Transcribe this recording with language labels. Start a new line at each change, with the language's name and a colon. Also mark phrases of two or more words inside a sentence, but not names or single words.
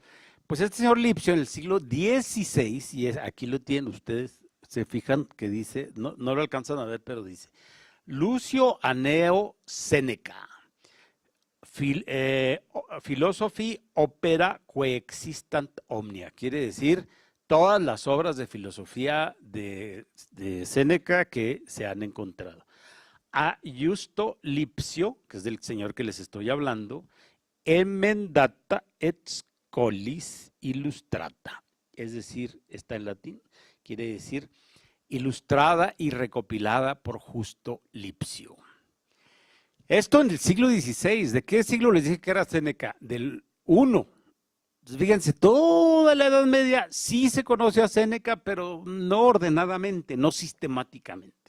Spanish: Pues este señor Lipsio en el siglo XVI, y aquí lo tienen ustedes, se fijan que dice, no lo alcanzan a ver, pero dice, Lucio Aneo Séneca,
Latin: Philosophy Opera Coexistant Omnia,
Spanish: quiere decir todas las obras de filosofía de Séneca que se han encontrado. A Justo Lipsio, que es del señor que les estoy hablando,
Latin: emendata et scholis illustrata.
Spanish: Es decir, está en latín, quiere decir ilustrada y recopilada por Justo Lipsio. Esto en el siglo XVI. ¿De qué siglo les dije que era Séneca? Del I. Entonces, fíjense, toda la Edad Media sí se conoce a Séneca, pero no ordenadamente, no sistemáticamente.